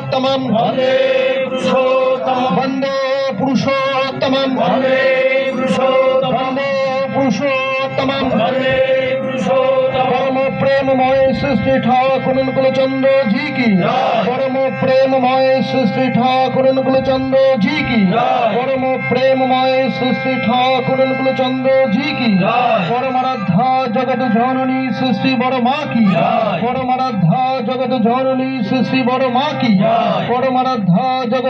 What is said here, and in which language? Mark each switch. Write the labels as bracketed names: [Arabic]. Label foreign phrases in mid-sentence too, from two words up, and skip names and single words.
[Sanskrit] পুরুষোত্তমম বন্দে পুরুষোত্তম বন্দে পুরুষোত্তমম বন্দে পুরুষোত্তম বন্দে পুরুষোত্তমম বন্দে পুরুষোত্তম [Hindi] परम प्रेममय सृष्टि ठाकुर कुलचंद्र जी की परम प्रेममय सृष्टि ठाकुर कुलचंद्र जी की परम प्रेममय सृष्टि ठाकुर कुलचंद्र जी की परमाराध्या जगत जननी सृष्टि बड़ माँ की परमाराध्या जगत जननी सृष्टि बड़ माँ की परमाराध्या जगत